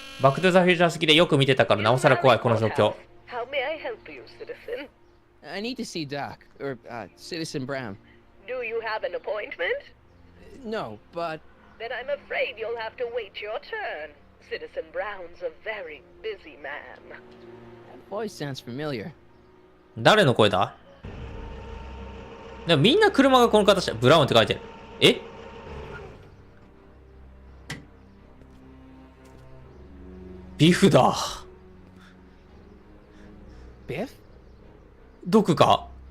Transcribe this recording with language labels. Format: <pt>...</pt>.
<ja>バックトゥザフューチャー好きでよく見てたからなおさら怖いこの状況。</ja> <en>How may I help you, citizen? I need to see Doc, or Citizen Brown. Do you have an appointment? No, but Then I'm afraid you'll have to wait your turn. Citizen Brown's a very busy man. that voice sounds familiar.</en> <ja>誰の声だ？でもみんな車がこの形だ。ブラウンって書いてる。え？ビフだ。</ja> <en>Biff?</en> <ja>ドクか。</ja>